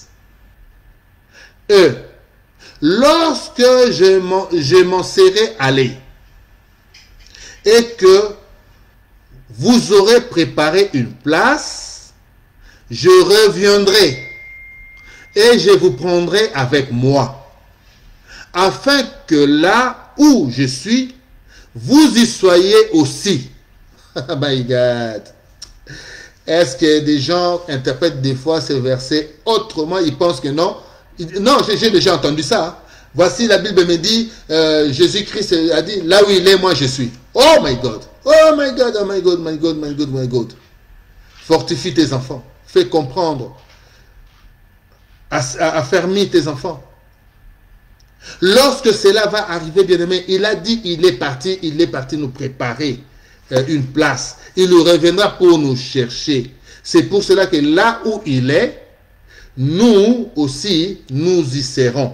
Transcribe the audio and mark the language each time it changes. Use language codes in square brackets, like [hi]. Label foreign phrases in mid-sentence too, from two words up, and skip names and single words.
[fr] Et lorsque je m'en serai allé et que vous aurez préparé une place, je reviendrai et je vous prendrai avec moi, afin que là où je suis, vous y soyez aussi. [en] Oh my God. [fr] Est-ce que des gens interprètent des fois ces versets autrement? Ils pensent que non. Non, j'ai déjà entendu ça. Voici, la Bible me dit, Jésus-Christ a dit, là où il est, moi je suis. [en] Oh my God. Oh my God, oh my God, my God, my God, my God. [fr] Fortifie tes enfants. Fais comprendre. Affermis tes enfants. Lorsque cela va arriver, bien-aimé, il a dit, il est parti nous préparer une place. Il reviendra pour nous chercher. C'est pour cela que là où il est, nous aussi, nous y serons.